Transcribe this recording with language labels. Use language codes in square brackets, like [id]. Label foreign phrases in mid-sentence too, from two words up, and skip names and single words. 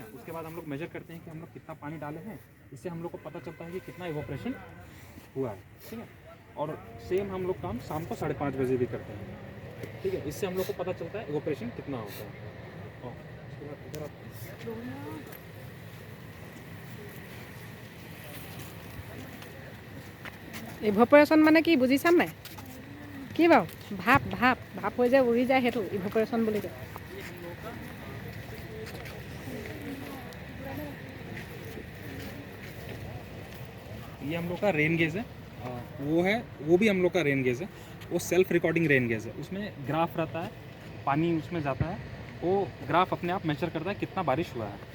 [hi] उसके बाद हम लोग मेजर करते हैं कि हम लोग कितना पानी डाले हैं, इससे हम लोग को पता चलता है कि कितना इवोपरेशन हुआ है, ठीक है। और सेम हम लोग काम शाम को 5:30 बजे भी करते हैं, ठीक है। इससे हम लोग को पता चलता है इवोपरेशन कितना होता है। और उसके बाद इधर आप [as] ইভপৰেশ্যন মানে কি বুজি চাম নাই? কি বাৰু? ভাপ ভাপ ভাপ হৈ যে উৰি যায় সেইটো ইভপৰেশ্যন বুলি কয়। [hi] ये हम लोग का [en] rain gauge [hi] है, वो भी हम लोग का [en] rain gauge [hi] है। वो [en] self recording rain gauge [hi] है, उसमें ग्राफ रहता है, पानी उसमें जाता है, वो ग्राफ अपने आप मेजर करता है कितना बारिश हुआ है।